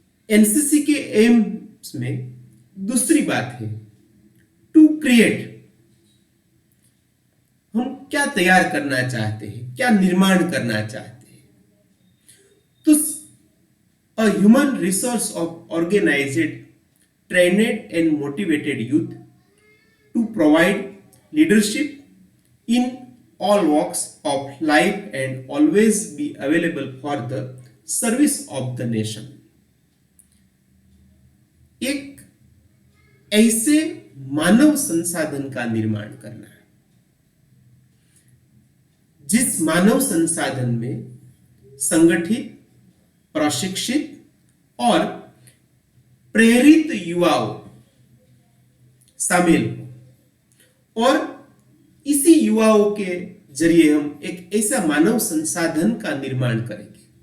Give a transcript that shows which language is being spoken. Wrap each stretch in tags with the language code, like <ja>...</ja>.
<hi>NCC के AIIMS में दूसरी बात है</hi> <en>To create.</en> <hi>हम क्या तैयार करना चाहते हैं, क्या निर्माण करना चाहते हैं?</hi> <en>तो a human resource of organized, trained and motivated youth to provide leadership in all walks of life and always be available for the service of the nation.</en> <hi>एक ऐसे मानव संसाधन का निर्माण करना है जिस मानव संसाधन में संगठित, प्रशिक्षित और प्रेरित युवाओं शामिल हो और इसी युवाओं के जरिए हम एक ऐसा मानव संसाधन का निर्माण करेंगे</hi>